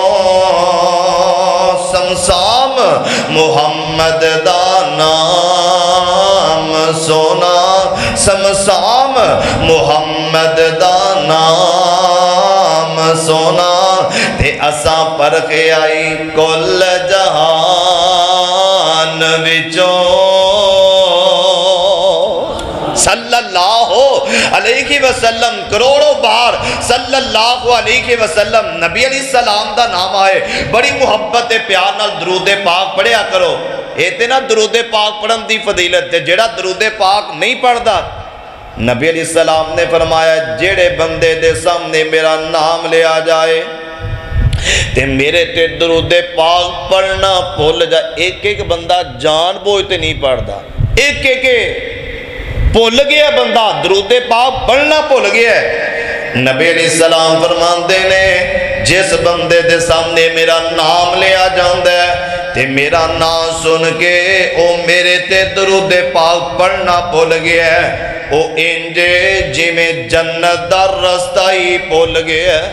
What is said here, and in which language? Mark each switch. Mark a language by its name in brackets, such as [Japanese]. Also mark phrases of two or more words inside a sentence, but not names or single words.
[Punjabi] سمسام محمد دا نام سونا, سمسام محمد دا نام سونا, تے اساں پرکھے آئی کل جہان وچوں. [Arabic] صلی اللہ علیہ وسلم, [Punjabi] کروڑوں بار [Arabic] صلی اللہ علیہ وسلم. [Punjabi] نبی [Arabic] علیہ السلام [Punjabi] دا نام آئے, بڑی محبت پیار نال درود پاک پڑھیا کرو. ایتے نا درود پاک پڑھن دی فضیلت تے جڑا درود پاک نہیں پڑھدا, نبی [Arabic] علیہ السلام [Punjabi] نے فرمایا جڑے بندے دے سامنے میرا نام لے آ جائے تے میرے تے درود پاک پڑھنا بھول جائے. ایک ایک بندہ جان بوجھ تے نہیں پڑھدا, ایک ایک بھول گیا بندہ درود پاک پڑھنا بھول گیا. نبی [Arabic] علیہ السلام [Punjabi] فرماندے نے جس بندے دے سامنے میرا نام لے آ جاندا ہے تے میرا نام سن کے او میرے تے درود پاک پڑھنا بھول گیا ہے, او انجے جی میں جنت دا رستہ ہی بھول گیا ہے.